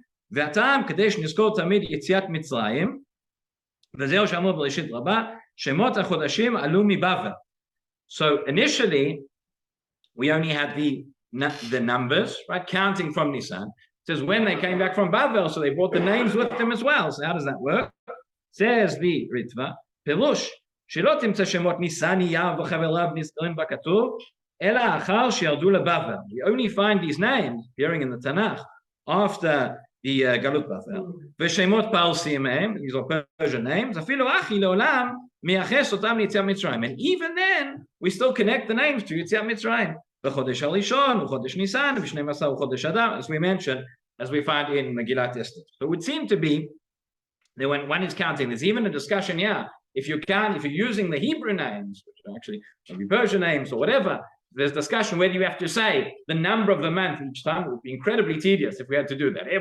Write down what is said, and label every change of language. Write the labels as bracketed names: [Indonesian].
[Hebrew] והטעם כדי שנזכור תמיד יציאת מצרים, וזהו שאמרו בראשית רבה, שמות החודשים עלו מבבל. [English] So initially, we only had the numbers, right, counting from Nisan. It says when they came back from Bavel, so they brought the names with them as well. So how does that work? Says the Ritva, [Hebrew] פירוש, שלא תמצא שמות ניסן, אייר וחבריו נזכרים בכתוב, אלא אחר שירדו לבבל. [English] We only find these names appearing in the Tanakh after the Galut Bavel. [Hebrew] ושמות פרסים הם, [English] these are Persian names, [Hebrew] אפילו אחי לעולם מייחס אותם ליציאת מצרים. [English] And even then, we still connect the names to יציאת מצרים. [Hebrew] בחודש הראשון, וחודש ניסן, ו12 וחודש אדר, [English] as we mentioned, as we find in Megillat Esther. So it would seem to be that when one is counting, there's even a discussion here, if you're using the Hebrew names, which are actually maybe Persian names or whatever, there's discussion whether you have to say the number of the month each time. It would be incredibly tedious if we had to do that.